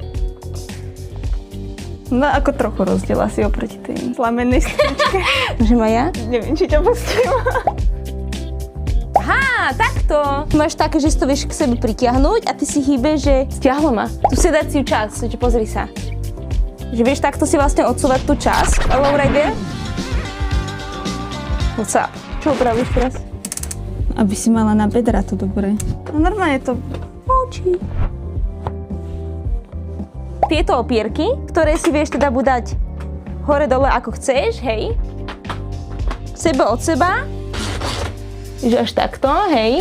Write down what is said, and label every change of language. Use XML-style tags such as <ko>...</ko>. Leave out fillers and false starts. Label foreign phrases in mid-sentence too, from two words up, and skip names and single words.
<sk>No ako trochu rozdiel asi oproti tej slamenej stoličke. Môžem aj ja? Neviem, či ťa pustím. Aha, takto. Máš také, že si to vieš k sebe pritiahnuť a ty si hýbeš, že stiahlo ma. Tú sedaciu časť, že pozri sa. Že vieš takto si vlastne odsúvať tú časť.</sk> <en>Hello, right there? What's up?</en> <sk>Čo upravíš teraz? Aby si mala na bedra to dobre. No normálne to... Oči. Tieto opierky, ktoré si vieš teda budať hore-dole ako chceš, hej. Sebe od seba. Že až takto, hej.</sk>